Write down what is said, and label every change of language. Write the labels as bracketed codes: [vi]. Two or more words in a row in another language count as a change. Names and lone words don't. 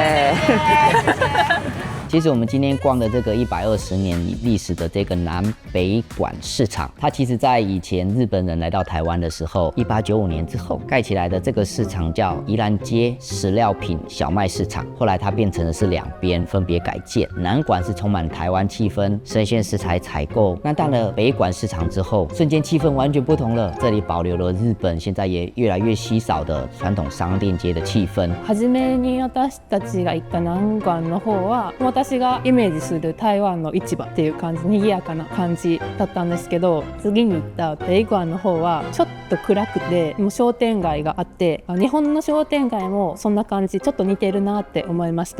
[zh] 其实我们今天逛的这个120年历史的这个南北馆市场，它其实在以前日本人来到台湾的时候，1895年之后盖起来的这个市场叫宜兰街食料品小卖市场，后来它变成的是2边分别改建，南馆是充满台湾气氛，生鲜食材采购，那到了北馆市场之后，瞬间气氛完全不同了，这里保留了日本现在也越来越稀少的传统商店街的气氛。 [ja] 初めに私たちが行った南館の方は、 私がイメージする台湾の市場っていう感じ、賑やかな感じだったんですけど、次に行った北港の方はちょっと暗くて、もう商店街があって、日本の商店街もそんな感じ、ちょっと似てるなって思いました。